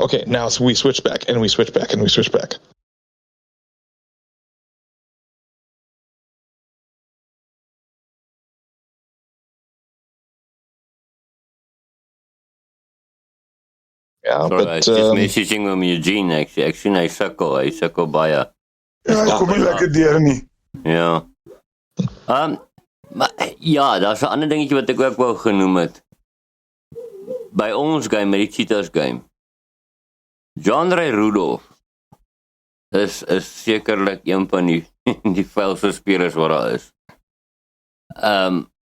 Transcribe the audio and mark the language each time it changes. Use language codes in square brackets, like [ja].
[en] Okay, now we switch back and we switch back and we switch back. [af] Ja, [en] sorry, I was just messaging hom Eugene. [af] Ek sien hy sukkel baie. Ja, hy kom nie lekker deur nie. Ja. Maar ja, daar's 'n ander dingetjie wat ek ook wou genoem het. By ons game, met die Cheetahs game. John-Ray Rudolph is sekerlik een van die vuilste spelers wat daar is.